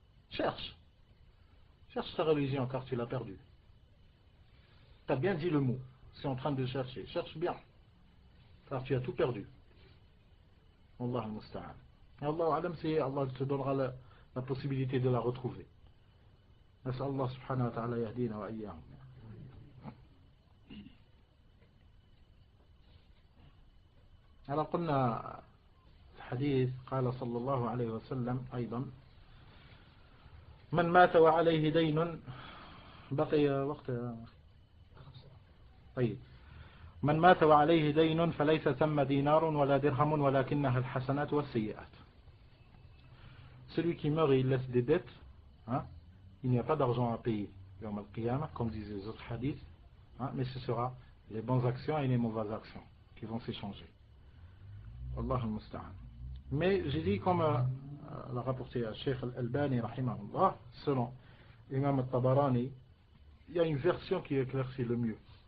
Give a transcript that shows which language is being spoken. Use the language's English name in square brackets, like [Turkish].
[French] Cherche ta religion car tu l'as perdue. Tu as bien dit le mot. Je suis en train de chercher. Cherche bien. Car tu as tout perdu. Allah al-musta'an. Allah alam, c'est Allah te donnera la possibilité de la retrouver. [Arabic] نسأل الله سبحانه وتعالى يهدينا وإياهم. على قلنا الحديث قال صلى الله عليه وسلم أيضا من مات وعليه دين بقي وقت طيب من مات وعليه دين فليس ثم دينار ولا درهم ولكنها الحسنات والسيئات. [French] Celui qui meurt et il laisse des dettes, hein, il n'y a pas d'argent à payer yawm al-qiyamah, comme disent les autres hadiths, hein, mais ce sera les bonnes actions et les mauvaises actions qui vont s'échanger. Allah al-musta'an. Mais j'ai dit, comme l'a rapporté à Cheikh al-Albani rahimahullah, selon Imam al-Tabarani, il y a une version qui éclaircit le mieux.